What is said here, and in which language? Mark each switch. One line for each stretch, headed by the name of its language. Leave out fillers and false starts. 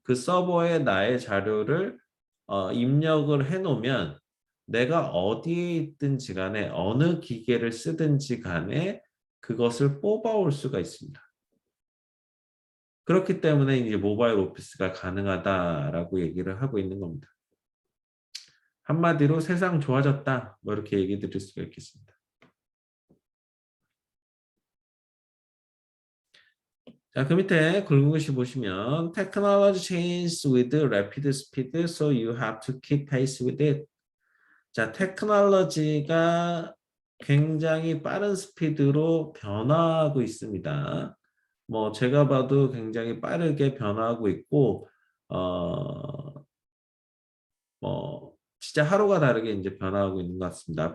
Korean: 그 서버에 나의 자료를 입력을 해놓으면 내가 어디에 있든지 간에 어느 기계를 쓰든지 간에 그것을 뽑아올 수가 있습니다. 그렇기 때문에 이제 모바일 오피스가 가능하다라고 얘기를 하고 있는 겁니다. 한마디로 세상 좋아졌다. 뭐 이렇게 얘기 드릴 수가 있겠습니다. 자, 그 밑에 굵은 글씨 보시면
English: Technology changes with rapid speed, so you have to keep pace with it.
Korean: 자, 테크놀로지가 굉장히 빠른 스피드로 변화하고 있습니다. 뭐 제가 봐도 굉장히 빠르게 변화하고 있고 뭐 진짜 하루가 다르게 이제 변화하고 있는 것 같습니다.